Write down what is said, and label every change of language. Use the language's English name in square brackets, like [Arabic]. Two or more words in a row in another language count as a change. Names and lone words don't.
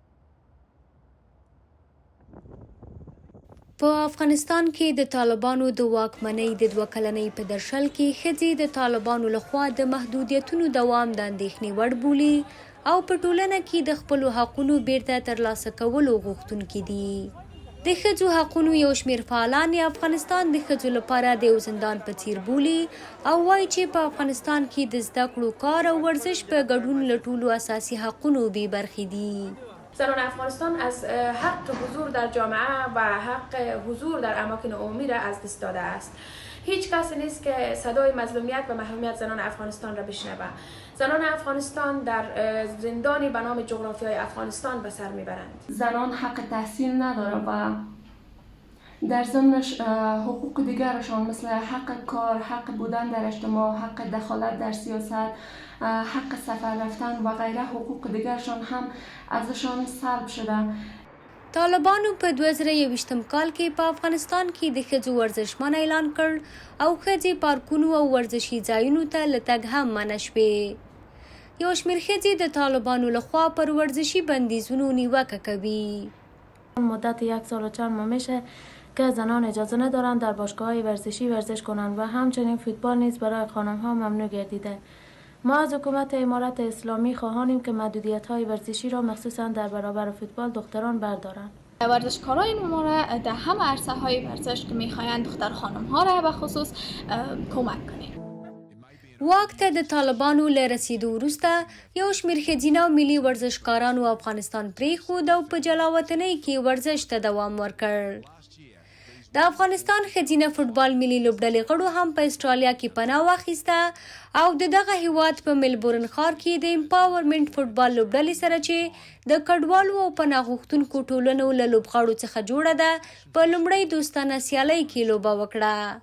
[Pashto] په افغانستان کې د طالبانو د واکمنۍ د 2 کلنۍ په درشل کې ښځې د طالبانو لخوا د محدودیتونو دوام د اندېښنې وړ بولي او په ټولنه کې د خپلو حقونو بیرته ترلاسه کولو غوښتونکي دي. د ښځو حقونو یو شمېر فعالان افغانستان د ښځو لپاره د یو زندان په څیر بولي او وایي چې په افغانستان کې د زده کړو، کار او ورزش په ګډون له ټولو اساسي حقونو بې برخې دي. [Persian] زنان افغانستان از حق حضور در جامعه و حق حضور در اماکن عمومی را از دست داده است. هیچ کسی نیست که صدای مظلومیت و محرومیت زنان افغانستان را بشنوه. زنان افغانستان در زندانی به نام جغرافیای افغانستان به سر میبرند. زنان حق تحصیل ندارند و در ضمنش حقوق دیگرشان مثل حق کار، حق بودن در اجتماع، حق دخالت در سیاست، حق سفر رفتن و غیره حقوق دیگرشان هم ازشان سلب شده. [Pashto] طالبانو په 2021 کال کې په افغانستان کې د ښځو ورزشمن اعلان کړ او ښځې پارکونو او ورزشي ځایونو ته له تګ هم منع شوې. یو شمېر ښځې د طالبانو لخوا پر ورزشي بندیزونو نیوکه کوي. [Persian] مدت 1 سال و چند ماه میشه که زنان اجازه ندارند در باشگاه‌های ورزشی ورزش کنند و همچنین فوتبال نیز برای خانم‌ها ممنوع گردیده. ما از حکومت امارت اسلامی خواهانیم که محدودیت‌های ورزشی را مخصوصاً در برابر فوتبال دختران بردارند. ورزشکارای ما را در همه عرصه‌های ورزش که می‌خواهند دختر خانم‌ها را به خصوص کمک کنیم. [Pashto] واک ته د طالبانو له رسیدو وروسته یو شمېر ښځینه او ملي ورزشکارانو افغانستان پرېښود او په جلاوطنۍ کې ورزش ته دوام ورکړ. د افغانستان ښځینه فوټبال ملي لوبډلې غړو هم په اسټرالیا کې پناه واخیسته او د دغه هیواد په ملبورن ښار کې د امپاورمنټ فوټبال لوبډلې سره چې د کډوالو او پناه غوښتونکو ټولنو له لوبغاړو څخه جوړه ده په لومړۍ دوستانه سیالۍ کې لوبه وکړه.